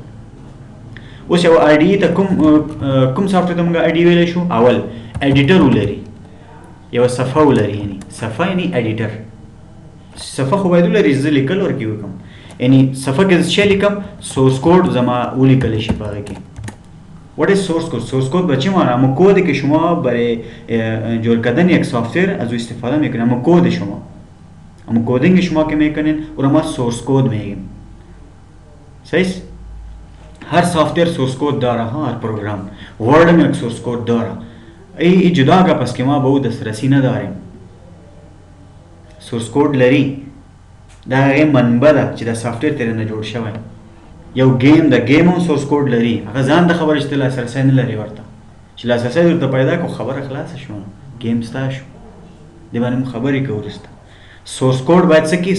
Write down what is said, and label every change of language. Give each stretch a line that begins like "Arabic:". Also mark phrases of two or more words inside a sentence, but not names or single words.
Pashto: اوس یو آی ډي ای ته کوم سافټویر ته موږ آی ډي ویلی شو؟ اول ایډیټر ولري، یوه صفحه ولري. یعنې صفحه یعنې ایډیټر. صفحه خو باید ولري، زه لیکل ورکې وکړم. یعنی صفحه کې څه لیکم؟
English: source code
Pashto: زما ولیکلی شي په هغه کې.
English: What is source code؟ source code
Persian: به چی معنی؟ اما کودی که شما برای جور کردن یک سافټویر از او استفاده میکنید، اما کود شما، اما کودینگ شما که میکنین او را ما
English: source code
Persian: میگیم. صحیح؟ هر سافټویر
English: source code
Persian: داره. هر
English: program Word
Persian: هم یک
English: source code
Persian: داره. ای جدا گپ است که ما به او دسترسی نداریم.
English: source code
Pashto: لري، دا هغه منبع ده چې دا سافټویر ترې نه جوړ شوی. یو گیم د گیم هم
English: source code
Pashto: لري، هغه ځان د خبرې چې لاسرسی نه لري ورته، چې لاسرسی ورته پیدا کو خبره خلاصه شوه، گیم ستا شو، دې باندې موږ خبرې کوو وروسته.
English: source code
Pashto: باید څه کړي؟